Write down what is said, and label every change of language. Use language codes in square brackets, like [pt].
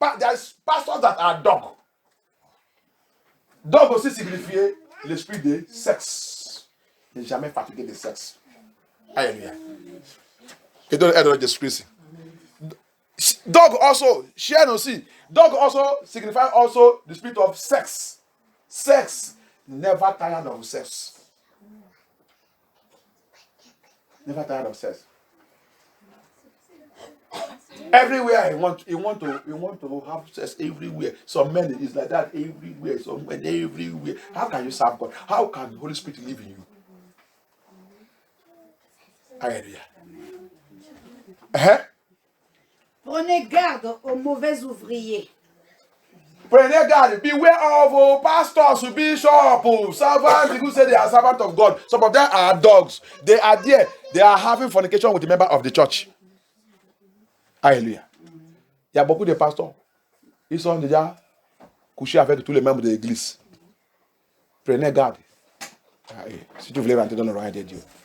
[en] There's pastors that are dog. [fr] Dog aussi signifie l'esprit de sexe. Ne jamais fatigué de sexe. Alléluia. Et donc, aide Jésus-Christ. [en] Dog also, [fr] chien aussi. [en] Dog also signifies also the spirit of sex. Sex. Never tired of sex. Never tired of sex. Everywhere he want to have sex everywhere. Some men is like that everywhere. Some men everywhere. How can you serve God? How can the Holy Spirit live in you? Hallelujah. [fr] Prenez garde aux mauvais ouvriers. Prenez garde. [en] Beware of pastors, bishops, servants. People say they are servants of God. Some of them are dogs. They are there. They are having fornication with the member of the church. Alléluia. [fr] Il y a beaucoup de pasteurs. Ils sont déjà couchés avec tous les membres de l'église. Prenez garde. Si tu voulais rentrer dans le royaume de Dieu.